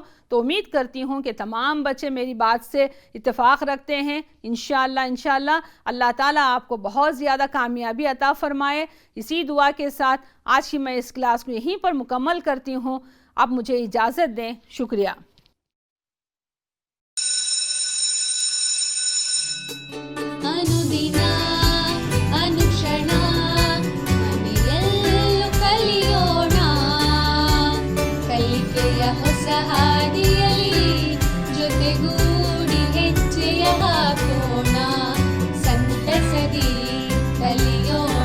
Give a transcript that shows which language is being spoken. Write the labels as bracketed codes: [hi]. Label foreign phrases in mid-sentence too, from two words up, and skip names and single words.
[ur] تو امید کرتی ہوں کہ تمام بچے میری بات سے اتفاق رکھتے ہیں. انشاءاللہ اللہ تعالیٰ آپ کو بہت زیادہ کامیابی عطا فرمائے. اسی دعا کے ساتھ آج کی میں اس کلاس کو یہیں پر مکمل کرتی ہوں. آپ مجھے اجازت دیں۔ شکریہ. [kn] ಅನುದಿನ ಅನುಕ್ಷಣ ಮನೆಯಲ್ಲೂ ಕಲಿಯೋಣ, ಕಲಿಕೆಯ ಹೊಸ ಹಾದಿಯಲ್ಲಿ ಜೊತೆಗೂಡಿ ಹೆಜ್ಜೆಯ ಹಾಕೋಣ, ಸಂತಸದಿ ಕಲಿಯೋಣ.